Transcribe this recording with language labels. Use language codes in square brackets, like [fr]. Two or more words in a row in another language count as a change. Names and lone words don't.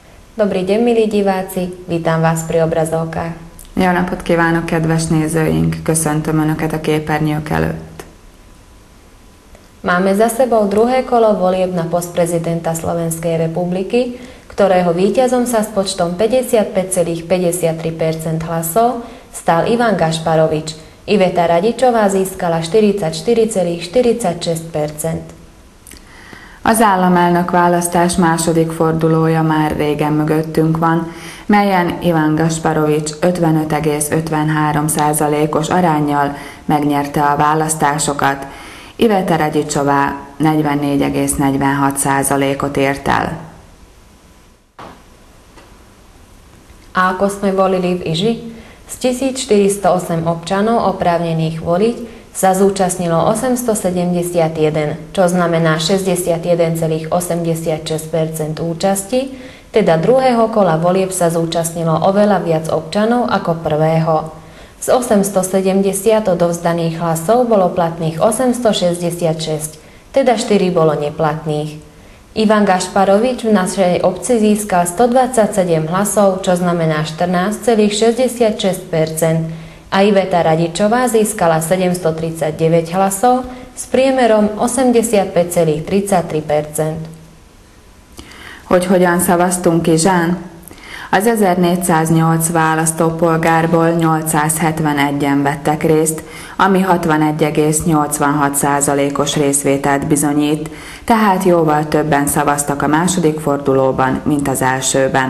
[sk] Dobrý deň, milí diváci, vítam vás pri obrazovkách. [hu] Jó napot kívánok, kedves nézőink! Köszöntöm Önöket a képernyők előtt. [sk] Máme za sebou druhé kolo volieb na post prezidenta Slovenskej republiky, ktorého víťazom sa s počtom 55,53% hlasov stal Ivan Gašparovič. Iveta Radicsová získala 44,46%. [hu] Az államelnök választás második fordulója már régen mögöttünk van, melyen Ivan Gašparovič 55,53%-os aránnyal megnyerte a választásokat, Iveta Radicsová 44,46%-ot ért el. [sk] A ako sme volili v Iži? Z 1408 občanov oprávnených voliť sa zúčastnilo 871, čo znamená 61,86% účasti, teda druhého kola volieb sa zúčastnilo oveľa viac občanov ako prvého. Z 870 odovzdaných hlasov bolo platných 866, teda 4 bolo neplatných. Ivan Gašparovič v našej obci získal 127 hlasov, čo znamená 14,66%, a Iveta Radicsová získala 739 hlasov s priemerom 85,33%. [hu] Hogy hogyan szavaztunk Izsán? Az 1408 választópolgárból 871-en vettek részt, ami 61,86%-os részvételt bizonyít, tehát jóval többen szavaztak a második fordulóban, mint az elsőben.